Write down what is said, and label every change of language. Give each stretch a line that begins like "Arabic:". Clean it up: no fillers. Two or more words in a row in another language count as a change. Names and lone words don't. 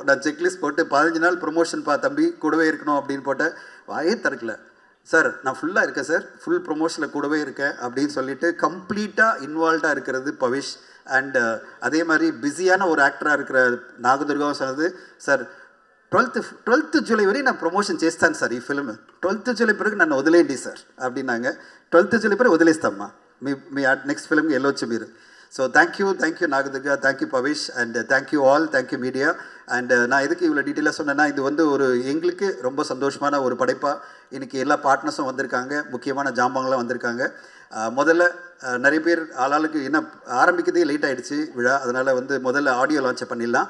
Tamil: நான் செக்லிஸ்ட் போட்டு 15 நாள் ப்ரொமோஷன் தம்பி கூடவே இருக்கணும் அப்படின்னு போட்டேன். வாயே திறக்கல சார், நான் ஃபுல்லாக இருக்கேன் சார், ஃபுல் ப்ரொமோஷனில் கூடவே இருக்கேன் அப்படின்னு சொல்லிட்டு கம்ப்ளீட்டாக இன்வால்வ்டாக இருக்கிறது பவிஷ். அண்ட் அதே மாதிரி பிஸியான ஒரு ஆக்டராக இருக்கிற நாகதுர்காவும் சொன்னது, சார்
Telugu: 12th జూలై వరకు நான் ப்ரொமోషన్ చేస్తాను సార్ ఈ ఫిల్మ్, 12th జూలై వరకు నన్ను వదిలేయండి సార్ அப்படின்னாங்க. 12th జూలై వరకు వదిలేస్తామ్మా, మీ నెక్స్ట్ ఫిల్మ్కి వెళ్ళొచ్చు మీరు.
English: So thank you Nagadurga, thank you Bhavish, and thank you all, thank you media.
Tamil: அண்ட் நான் எதுக்கு இவ்வளோ டீட்டெயிலாக சொன்னேன்னா, இது வந்து ஒரு எங்களுக்கு ரொம்ப சந்தோஷமான ஒரு படைப்பாக. இன்றைக்கி எல்லா பார்ட்னர்ஸும் வந்திருக்காங்க, முக்கியமான ஜாம்பங்களாம் வந்திருக்காங்க. முதல்ல நிறைய பேர் ஆளாளுக்கு என்ன ஆரம்பிக்கிறதே லேட் ஆகிடுச்சு விழா, அதனால் வந்து முதல்ல ஆடியோ லான்ச்சை பண்ணிடலாம்.